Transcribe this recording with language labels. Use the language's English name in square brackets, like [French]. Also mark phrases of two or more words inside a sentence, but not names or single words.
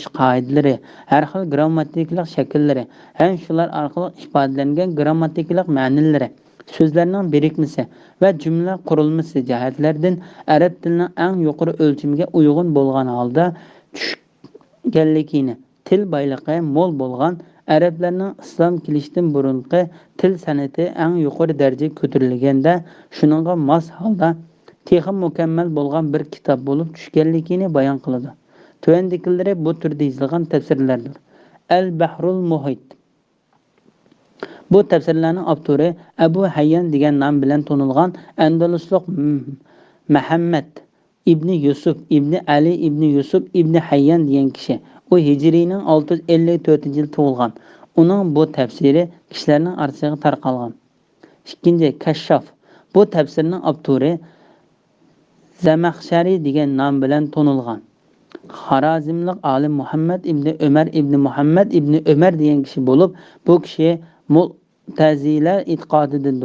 [Uzbek] qoidalari, har xil grammatik shakllari, ham shular orqali ifodalangan grammatik ma'nolari, so'zlarning birikmasi va jumla qurilmasi jihatlardan arab tilining eng yuqori o'lchamiga uyg'un bo'lgan holda tushganligini, til boyligi mo'l bo'lgan arablarning islom kelishidan burungi til san'ati eng yuqori darajaga ko'tarilganda, shuningga mos holda texim mukammal bo'lgan bir kitob bo'lib tushganligini bayon qiladi. Tuvandikilari bu turda yozilgan tafsirlardir. Al-Bahrul Muhit. Bu tafsirlarning avtori Abu Hayyan degan nom bilan tanilgan Andaluslik Muhammad ibn Yusuf ibn Ali ibn Yusuf ibn Hayyan degan kishi. U Hijrining 654-yil tug'ilgan. Uning bu tafsiri kishilarning orasiga tarqalgan. Ikkinchi, Kashshaf. Bu tafsirning avtori Zamaxshari degan nom bilan tanilgan. Xorazmlik olim Muhammad ibn Umar ibn Muhammad ibn Umar degan kishi bo'lib, bu kishi Mu'tazila e'tiqodidandir.